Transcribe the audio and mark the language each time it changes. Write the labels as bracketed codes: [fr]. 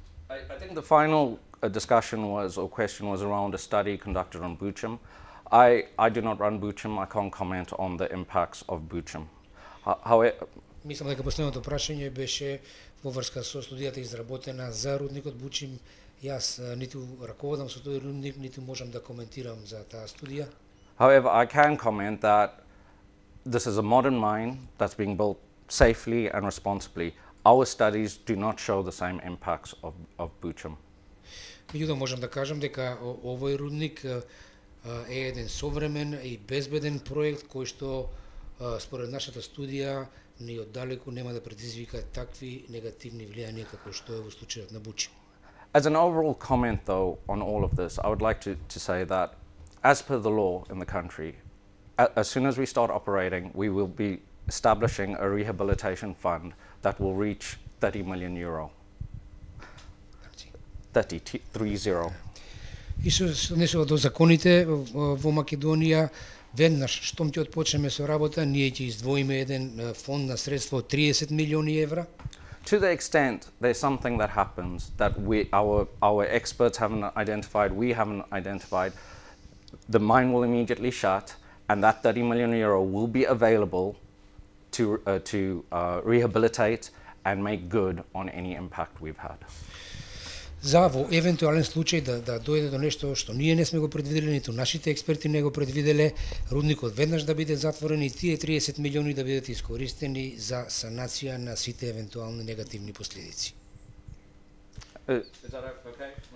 [en] I think the final discussion or question was around a study conducted on Buchem. I do not run Buchem. I can't comment on the impacts of Buchem. However, [mk] мислам дека последното прашање беше во врска со студијата изработена за рудникот Бучим. Јас ниту раководам со тој рудник, ниту можам да коментирам за таа студија. [en] However, I can comment that this is a modern mine that's being built safely and responsibly. Our studies do not show the same impacts of Buchem. [mk] Меѓутоа можам да кажам дека овој рудник е еден современ и безбеден проект кој што според нашата студија ни оддалеку нема да предизвика такви негативни влијанија како што е во случајот на Бучим. [en] As an overall comment, though, on all of this, I would like to say that, as per the law in the country, as soon as we start operating, we will be establishing a rehabilitation fund that will reach €30 million. 30. [mk] И што се однесува до законите во Македонија, веднаш штом ќе отпочнеме со работа, ние ќе издвоиме еден фонд на средства од 30 милиони евра. [en] To the extent there's something that happens that our experts haven't identified, we haven't identified, the mine will immediately shut, and that €30 million will be available to rehabilitate and make good on any impact we've had. [mk] За во евентуален случај да дојде до нешто што ние не сме го предвиделе, ниту нашите експерти не го предвиделе, рудникот веднаш да биде затворен и тие 30 милиони да бидат искористени за санација на сите евентуални негативни последици. [en] Is that okay?